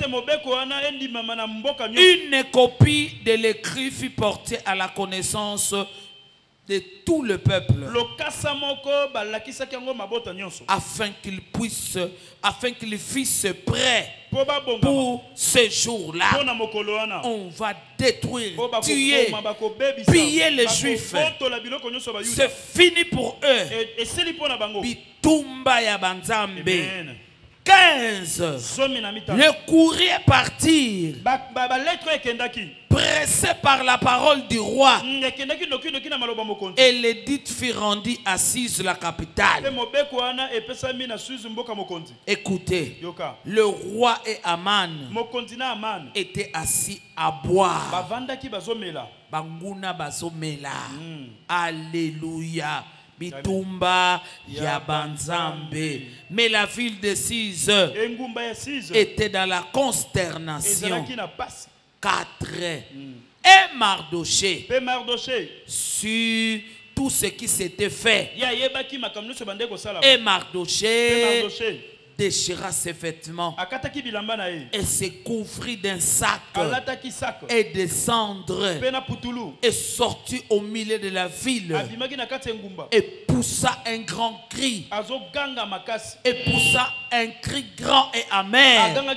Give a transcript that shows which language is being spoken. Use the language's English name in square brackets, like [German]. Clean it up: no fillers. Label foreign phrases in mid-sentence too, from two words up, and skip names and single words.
[French] Une copie de l'écrit fut portée à la connaissance de tout le peuple, afin qu'ils fussent prêts pour ce jour-là. On va détruire, tuer, piller les juifs. C'est fini pour eux. [Lingala] Bitumba ya banzambe. 15. [French] Le courrier partir, pressé par la parole du roi, et l'édit fut rendu assise la capitale. Écoutez, le roi et Aman étaient assis à boire. [Lingala] Banguna bazomela. Alléluia. Bitumba ya banzambe. [French] Mais la ville de Suse était dans la consternation. 4. Et Mardoché, sur tout ce qui s'était fait, et Mardoché déchira ses vêtements et se couvrit d'un sac et de cendres et sortit au milieu de la ville et poussa un grand cri grand et amer.